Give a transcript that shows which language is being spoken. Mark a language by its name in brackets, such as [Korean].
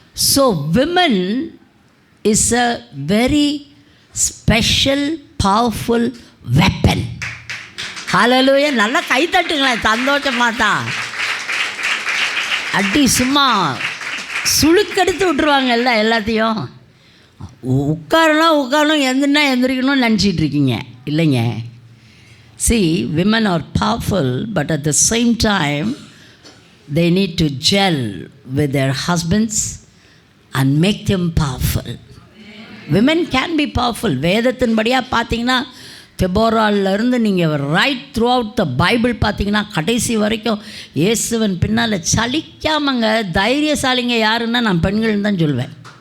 [English] So women is a very special powerful weapon. Hallelujah. [Tamil] நல்லா கை தட்டுங்களேன், சந்தோஷமாக தான். அடி சும்மா சுளுக்கெடுத்து விட்டுருவாங்கல்ல எல்லாத்தையும். உட்காரணும் எந்திரிக்கணும்னு நினச்சிட்டு இருக்கீங்க, இல்லைங்க. [English] See, women are powerful, but at the same time they need to gel with their husbands and make them powerful. Women can be powerful. [Tamil] வேதத்தின்படியாக பார்த்தீங்கன்னா தெபோராலிருந்து நீங்கள் [English] right throughout the Bible [Tamil] பார்த்தீங்கன்னா கடைசி வரைக்கும் இயேசுவன் பின்னால் சலிக்காமங்க தைரியசாலிங்க யாருன்னா நான் பெண்கள் தான் சொல்வேன்.